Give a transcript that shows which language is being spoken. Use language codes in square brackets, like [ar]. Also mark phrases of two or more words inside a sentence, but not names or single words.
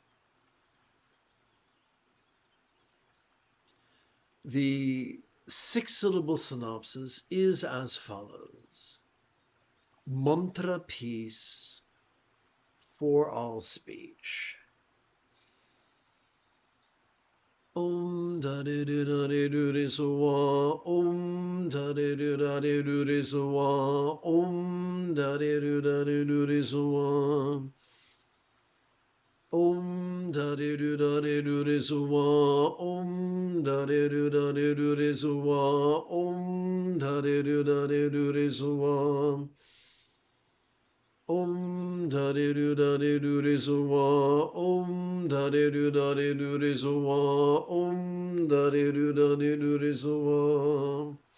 [en] The 6-syllable synopsis is as follows. Mantra peace for all speech. Om da de do da de do de suwa, Om da de do da de do de suwa, Om da de do da de do de suwa, Om da de do da de do de suwa, Om da de do da de do de suwa, Om da de do da de do de suwa, Om da de do da de do de suwa, Om da de do da de do de suwa, Om da de do da de do de suwa,